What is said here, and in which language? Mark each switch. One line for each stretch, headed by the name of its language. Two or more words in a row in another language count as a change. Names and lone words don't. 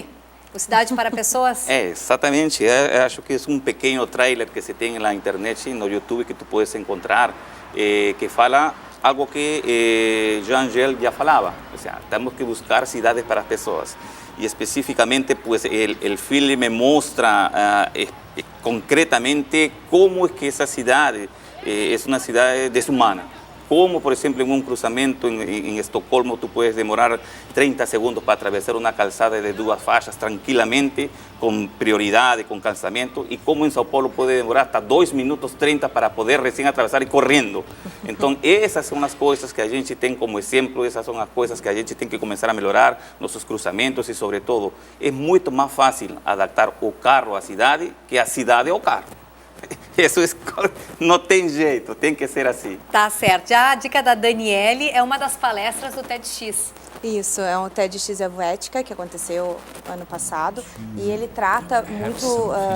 Portuguese: O Cidade para Pessoas. Exatamente. Eu acho que é um pequeno trailer que se tem na internet, no YouTube, que
Spanish: tu puedes encontrar,
Portuguese: que fala algo que Jean Gehl já falava. Ou seja, temos que buscar cidades para as pessoas. E especificamente,
Spanish: pues, el filme mostra concretamente como es que esa ciudad es una ciudad deshumana. Como, por ejemplo, en un cruzamiento en Estocolmo tú puedes demorar 30 segundos para atravesar una calzada de 2 faixas tranquilamente, con prioridad, con calzamiento, y como en Sao Paulo puede demorar hasta 2 minutos 30 para poder recién atravesar y corriendo. Entonces, esas son las cosas que
Portuguese: a gente tem
Spanish: como ejemplo, esas son las cosas que
Portuguese: a gente tem que
Spanish: comenzar a mejorar, nuestros cruzamientos y sobre todo, es mucho más fácil adaptar
Portuguese: o carro à cidade que a cidade ao carro. Isso não tem jeito, tem que ser assim. Tá certo. Já a dica da Daniele é uma das palestras do TEDx. Isso, é um TEDx Helvética que aconteceu ano passado e ele trata muito...